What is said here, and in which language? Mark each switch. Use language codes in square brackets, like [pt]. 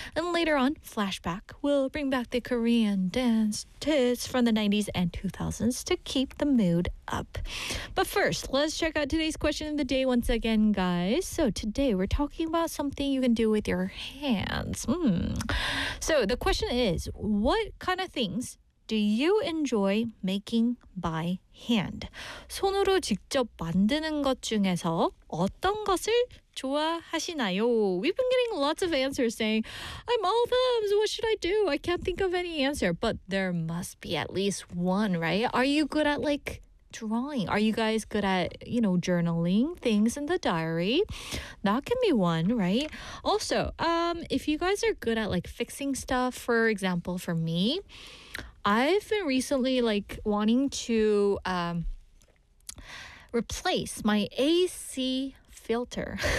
[en] And later on, Flashback will bring back the Korean dance tits from the 90s and 2000s to keep the mood up. But first, let's check out today's question of the day once again, guys. So today we're talking about something you can do with your hands. So the question is, what kind of things do you enjoy making by hand? [ko] 손으로 직접 만드는 것 중에서 어떤 것을 좋아하시나요? [en] We've been getting lots of answers saying, I'm all thumbs, what should I do? I can't think of any answer. But there must be at least one, right? Are you good at, like, drawing? Are you guys good at, you know, journaling things in the diary? That can be one, right? Also, if you guys are good at, like, fixing stuff, for example, for me, I've been recently, like, wanting to replace my AC filter.